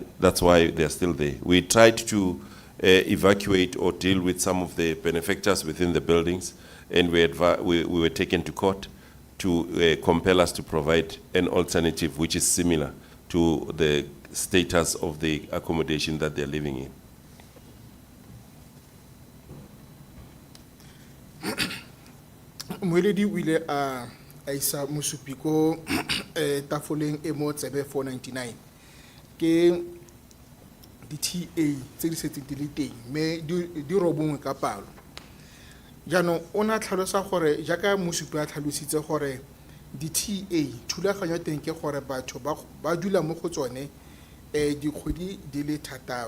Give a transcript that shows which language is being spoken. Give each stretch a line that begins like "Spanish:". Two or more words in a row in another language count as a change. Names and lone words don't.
English: That's why they're still there. We tried to evacuate or deal with some of the benefactors within the buildings, and we were taken to court to compel us to provide an alternative which is similar to the status of the accommodation that they're living in.
Tswana: Moeledi o ile a isa mosupi ko tafoleng e mo tsebe 499 ke di-TA tse di setse di le teng mme di robongwe ka palo. Jaanong o ne a tlhalosa gore jaaka mosupi a tlhalositse gore di-TA thulaganyo ya teng ke gore batho ba dula mo go tsone dikgwedi di le 6.